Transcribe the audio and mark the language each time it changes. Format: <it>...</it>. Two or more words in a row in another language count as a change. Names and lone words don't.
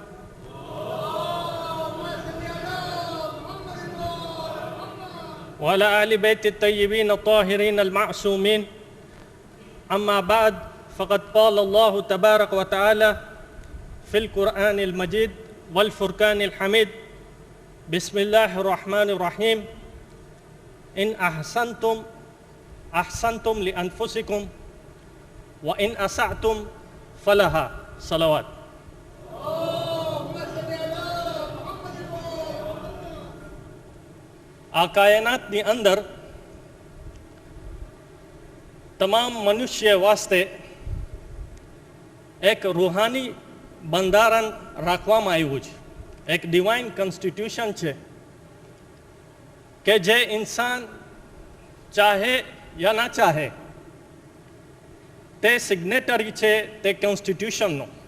<ar>و على آل بيته الطيبين الطاهرين المعصومين أما بعد فقد قال الله تبارك وتعالى في القرآن المجيد والفرقان الحميد بسم الله الرحمن الرحيم إن أحسنتم لأنفسكم وإن أسأتم فلها صلوات.</ar> <gu>આ કાયનાતની અંદર તમામ મનુષ્ય વાસ્તે એક રૂહાની બંધારણ રાખવામાં આવ્યું છે, એક</gu> <en>divine constitution</en> <gu>છે કે જે ઇન્સાન ચાહે યા ના ચાહે તે સિગ્નેટરી છે તે કોન્સ્ટિટ્યુશનનો.</gu>